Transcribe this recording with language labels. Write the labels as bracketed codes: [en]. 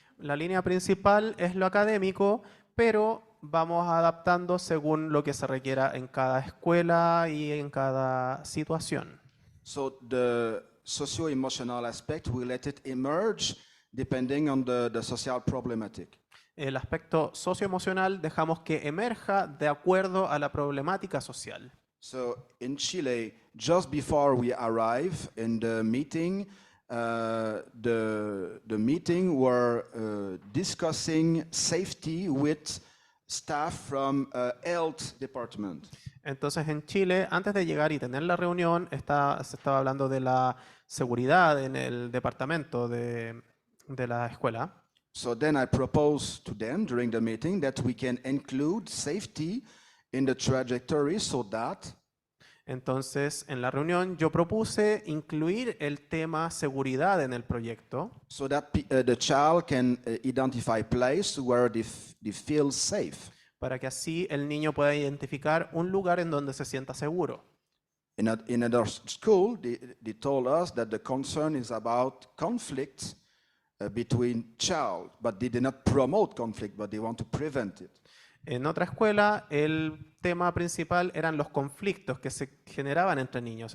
[es] La línea principal es lo académico, pero vamos adaptando según lo que se requiera en cada escuela y en cada situación. [en] So the socio-emotional aspect, we let it emerge depending on the social problematic. [es] El aspecto socioemocional dejamos que emerja de acuerdo a la problemática social. [en] So in Chile, just before we arrive in the meeting, the meeting were discussing safety with staff from health department. [es] Entonces en Chile, antes de llegar y tener la reunión, se estaba hablando de la seguridad en el departamento de la escuela. [en] So then I proposed to them during the meeting that we can include safety in the trajectory so that [es] Entonces, en la reunión yo propuse incluir el tema seguridad en el proyecto [en] the child can identify place where they feel safe. [es] para que así el niño pueda identificar un lugar en donde se sienta seguro. [en] In another school, they told us that the concern is about conflict between child, but they did not promote conflict, but they want to prevent it. [es] En otra escuela, el tema principal eran los conflictos que se generaban entre niños.